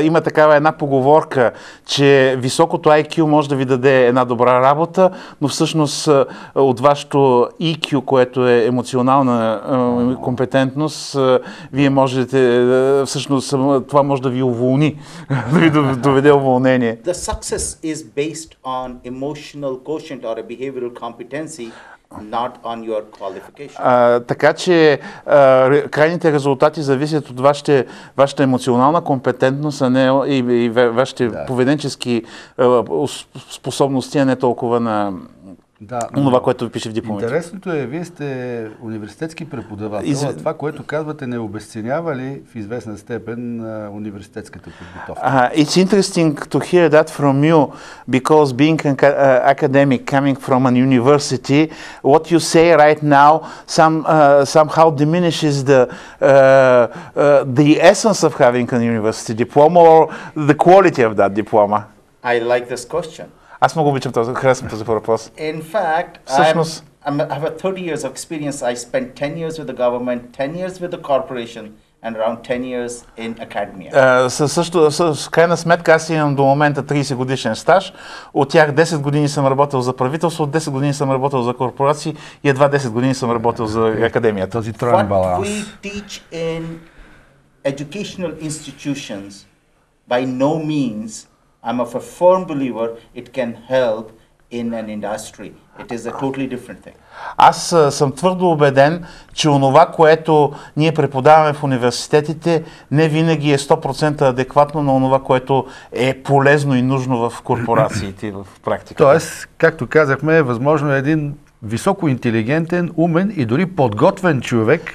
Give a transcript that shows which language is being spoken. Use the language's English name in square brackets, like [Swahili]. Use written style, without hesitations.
[Bulgarian] Има такава една поговорка, че високото IQ може да ви даде една добра работа, но всъщност от вашето EQ, което е емоционална компетентност, вие можете, всъщност това може да ви уволни, да ви доведе уволнение. [English] The success is based on emotional quotient or a behavioral competency, not on your qualification. [Bulgarian] Така че крайните резултати зависят от вашата емоционална компетентност, а не и вашите поведенчески способности, а не толкова на това, което ви пише в дипломите. Интересното е, вие сте университетски преподавател, а това, което казвате, не обезценява ли в известна степен университетската подготовка? [English] It's interesting to hear that from you, because being an academic coming from an university, what you say right now somehow diminishes the essence of having a university diploma or the quality of that diploma. I like this question. [Bulgarian] Аз много обичам харесвам този въпрос. [English] In fact, I have 30 years of experience. I spent 10 years with the government, 10 years with the corporation, and around 10 years in academia. [Bulgarian] С крайна сметка аз имам до момента 30 годишен стаж. От тях 10 години съм работил за правителство, от 10 години съм работил за корпорации и едва 10 години съм работил за академията. Този троен баланс. [English] What we teach in educational institutions by no means, I'm of a firm believer, it can help in an industry. It is a totally different thing. [Bulgarian] Аз съм твърдо убеден, че онова, което ние преподаваме в университетите, не винаги е 100% адекватно на онова, което е полезно и нужно в корпорациите и в практиката. Тоест, както казахме, възможно е един високо интелигентен, умен и дори подготвен човек,